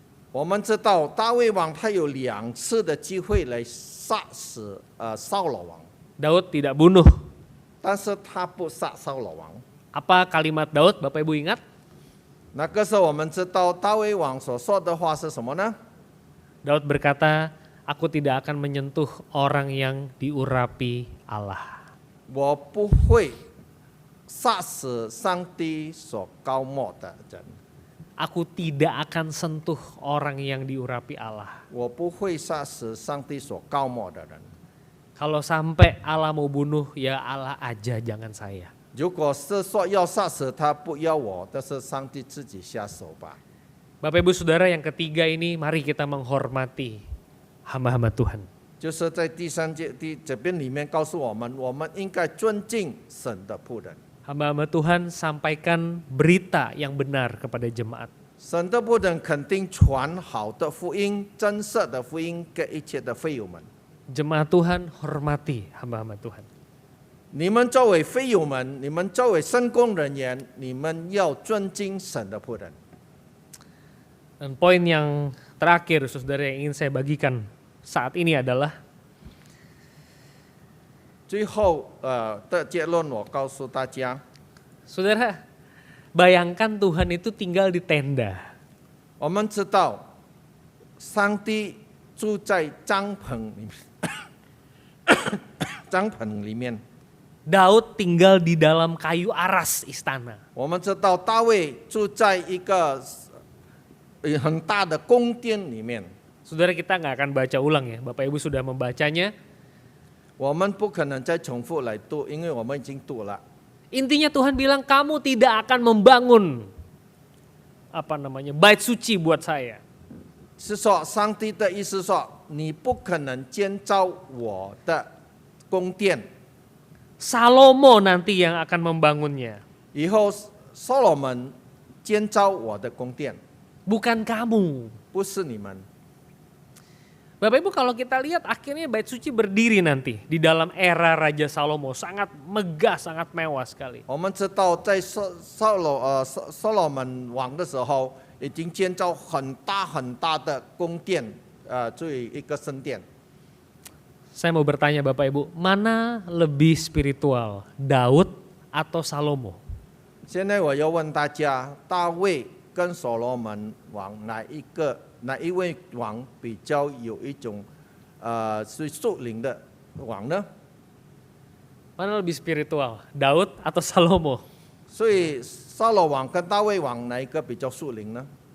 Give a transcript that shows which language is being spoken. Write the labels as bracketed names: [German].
[Chinese] 我们知道大卫王他有2次的机会来杀死扫罗王， [Indonesian] Daud tidak bunuh. [Chinese] 但是他不杀扫罗王。 [Indonesian] Apa kalimat Daud, Bapak Ibu ingat? [Chinese] 那个时候我们知道大卫王所说的话是什么呢？ [Indonesian] Daud berkata, aku tidak akan menyentuh orang yang diurapi Allah. [Chinese] 我不会杀死上帝所膏抹的人， [Indonesian] Aku tidak akan sentuh orang yang diurapi Allah. [Chinese] 我不会杀死上帝所膏抹的人。 [Indonesian] Kalau sampai Allah mau bunuh, ya Allah aja, jangan saya. [Chinese] 如果是说要杀死他，不要我，但是上帝自己下手吧。 [Indonesian] Bapak Ibu Saudara, yang ketiga ini mari kita menghormati hamba-hamba Tuhan. [Chinese] 就是在第3节这边里面告诉我们，我们应该尊敬神的仆人。 [Indonesian] Hamba-hamba Tuhan sampaikan berita yang benar kepada jemaat. [Chinese] 神的仆人肯定传好的福音、真实的福音给一切的会友们。 [Indonesian] Jemaat Tuhan hormati hamba-hamba Tuhan. [Chinese] 你们作为会友们，你们作为圣工人员，你们要尊敬神的仆人。 [Indonesian] Dan poin yang terakhir saudara yang ingin saya bagikan saat ini adalah [Chinese] 最后的结论，我告诉大家， [Indonesian] saudara, bayangkan Tuhan itu tinggal di tenda. [Chinese] 我们知道上帝住在帐篷里面，帐篷里面。 [Indonesian] Daud tinggal di dalam kayu aras istana. [Chinese] 我们知道大卫住在一个很大的宫殿里面。 [Indonesian] Saudara, kita nggak akan baca ulang ya, Bapak Ibu sudah membacanya. [Chinese] 我们不可能再重复来读，因为我们已经读了。 [Indonesian] Intinya Tuhan bilang kamu tidak akan membangun bait suci buat saya. [Chinese] 是说上帝的意思说，你不可能建造我的宫殿， [Indonesian] Salomo nanti yang akan membangunnya, [Chinese] 以后所罗门建造我的宫殿， [Indonesian] bukan kamu. [Chinese] 不是你们。 [Indonesian] Bapak Ibu, kalau kita lihat akhirnya bait suci berdiri nanti di dalam era Raja Salomo, sangat megah, sangat mewah sekali. [Chinese] 我们知道在所罗门王的时候，已经建造很大很大的宫殿，作为一个圣殿。 [Indonesian] Saya mau bertanya Bapak Ibu, mana lebih spiritual, Daud atau Salomo? [Chinese] 现在我要问大家，大卫跟所罗门王哪一位王比较有一种是属灵的王呢？ [Indonesian] Mana lebih spiritual, Daud atau Salomo? [Chinese] 所以扫罗王跟大卫王哪一个比较属灵呢？